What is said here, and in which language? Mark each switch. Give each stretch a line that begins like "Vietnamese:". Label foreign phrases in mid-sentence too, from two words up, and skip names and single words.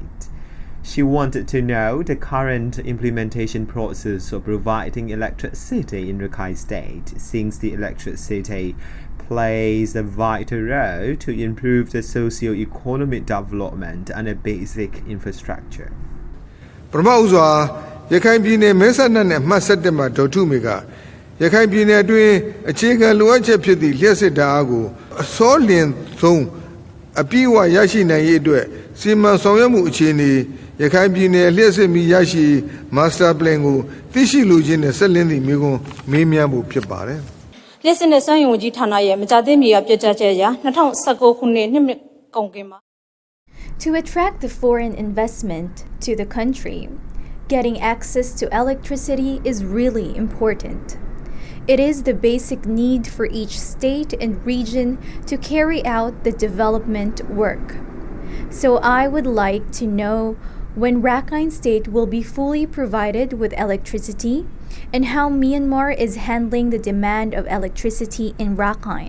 English: She wanted to know the current implementation process of providing electricity in Rakhine State, since the electricity plays a vital role to improve the socio-economic development and a basic infrastructure.
Burmese: ပထမဦးစွာရခိုင်ပြည်နယ်မဲဆန္ဒနယ်မှတ်7မှာဒေါ်ထုမေကရခိုင်ပြည်နယ်အတွင်းအခြေခံလိုအပ်ချက်ဖြစ်သည့်လျှက်စစ်ဓာတ်အားကိုအစောလျင်ဆုံးအပြည့်အဝရရှိနိုင်ရေးအတွက်စီမံဆောင်ရွက်မှုအခြေအနေရခိုင်ပြည်နယ်လျှက်စစ်မီရရှိ
English: Master Plan
Burmese: ကိုသိရှိလိုခြင်းနဲ့ဆက်လင်းသည့်မိကွန်းမေးမြန်းဖို့ဖြစ်ပါတယ် လျှက်စစ်နဲ့စွမ်းရည်ဝန်ကြီးဌာနရဲ့မကြာသေးမီကပြကြချက်အရ2019ခုနှစ်နှစ်ကုန်ကင်မှာ
English: To attract the foreign investment to the country, getting access to electricity is really important. It is the basic need for each state and region to carry out the development work. So I would like to know when Rakhine State will be fully provided with electricity and how Myanmar is handling the demand of electricity in Rakhine.